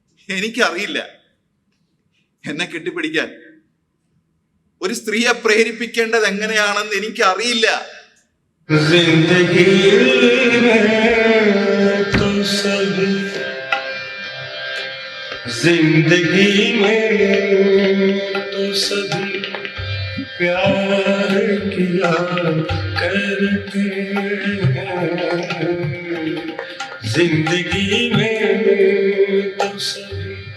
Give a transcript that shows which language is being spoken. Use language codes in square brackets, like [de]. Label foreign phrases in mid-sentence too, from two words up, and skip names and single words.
[ml] എനിക്കറിയില്ല എന്നെ കെട്ടിപ്പിടിക്കാൻ ഒരു സ്ത്രീയെ പ്രേരിപ്പിക്കേണ്ടത് എങ്ങനെയാണെന്ന് എനിക്കറിയില്ല. [hi] जिंदगी में तो सभी जिंदगी में तो सभी प्यार किया करते जिंदगी में तो सभी